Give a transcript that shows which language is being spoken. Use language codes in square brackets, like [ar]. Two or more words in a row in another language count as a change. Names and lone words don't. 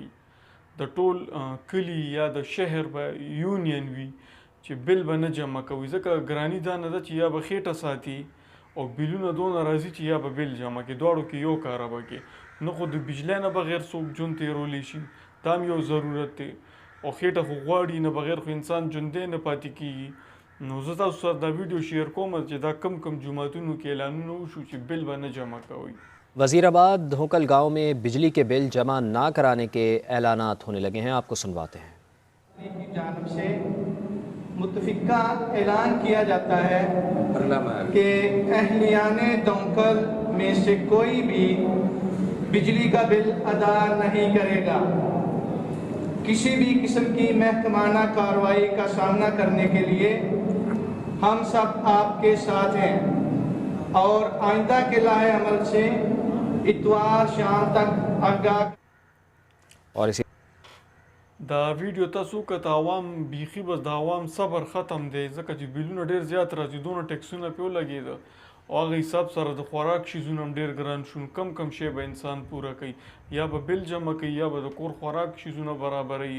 [ps] د ټول کلي یا د شهر به یونین وي چې بیل به نه جمع کوئ، ځکه ګراني دا نه ده چې یا به خېټه ساتي او بیلونه دونه راځي چې یا به بیل جمع کړي. دواړو کې یو کاره به کې نه، خو د بجلی نه بغیر څوک ژوند تېرولی شي، دا هم یو ضرورت دی. او خېټه خو غواړي، نه بغیر خو انسان ژوندی نه پاتې کېږي. نو زه تاسو سره دا ویډیو شیر کوم چې دا کم کم جوماتونو کې اعلانونه وشو چې بل به نه جمع کوئ. [ur] وزیرآباد دھوکل گاؤں میں بجلی کے بل جمع نہ کرانے کے اعلانات ہونے لگے ہیں، آپ کو سنواتے ہیں. کی جانب سے متفقہ اعلان کیا جاتا ہے کہ اہلیانِ دوکل میں سے کوئی بھی بجلی کا بل ادا نہیں کرے گا. کسی بھی قسم کی محکمانہ کارروائی کا سامنا کرنے کے لیے ہم سب آپ کے ساتھ ہیں اور آئندہ کے لائحہ عمل سے اتوار شام تک آگاہ. اور اسی [ps] دا ویډیو تاسو که عوام بیخي بس د عوام صبر ختم دی، ځکه چې بیلونه ډېر زیات راځي، دونه ټیکسونه پې ولګېده او هغه حساب سره د خوراک شیزونه هم ډېر ګران شو. کم کم شی به انسان پوره کوي، یا به بیل جمع کوي یا به د کور خوراک شیزونه برابروي.